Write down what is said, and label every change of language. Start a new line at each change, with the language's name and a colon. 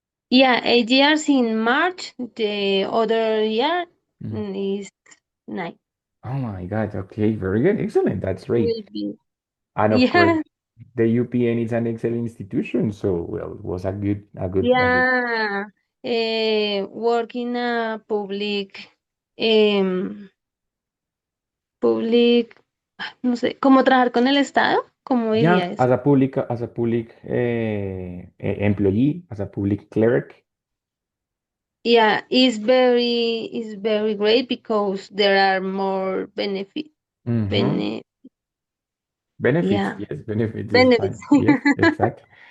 English: Yeah, 8 years in March. The other year Mm. is 9. Oh my God. Okay, very good. Excellent. That's great. Will be. And of course, Yeah, the UPN is an excellent institution. So, well, it was a good. yeah.
Spanish: Work in a um, public, no sé, como trabajar con el Estado, ¿cómo diría
English: Yeah,
Spanish: eso?
English: as a public employee, as a public clerk. Yeah, it's very great because there are more Hmm. bene, Benefits, yeah, yes, benefits is benefits. fine. Yes, exactly.